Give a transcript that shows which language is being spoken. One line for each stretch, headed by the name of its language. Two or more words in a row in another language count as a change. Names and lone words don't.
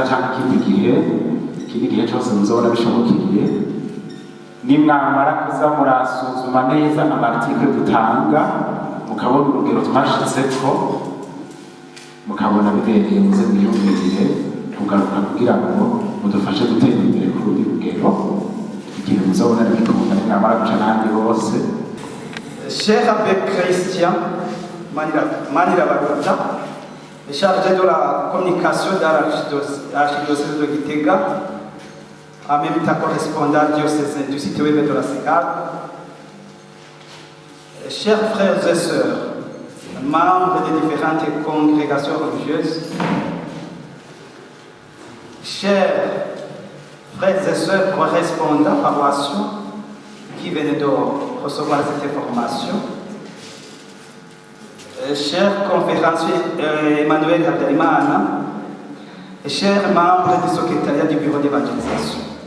Rundi: canke ikindi gihe cose muzobona bishobokeye nimwamara kuza murasuzuma neza amartikle dutanga mukabona urugero twashitseko mukabona bibereye muze mwiyumvire kugaruka kugira ngo mudufashe gutera imbere ku rundi rugero igihe muzobona bikunda nimwamara guca n'ahandi hose.
French: Cher Abbé Christian Manirabaruta, chargé de la communication de l'archidiocèse de Gitega, en même temps correspondant diocésain du site web de la CECAD, chers frères et sœurs, membres des différentes congrégations religieuses, chers frères et sœurs correspondants paroissiaux qui venaient de recevoir cette information, chers conférenciers Emmanuel Habyarimana, et chers membres du secrétariat du bureau d'évangélisation.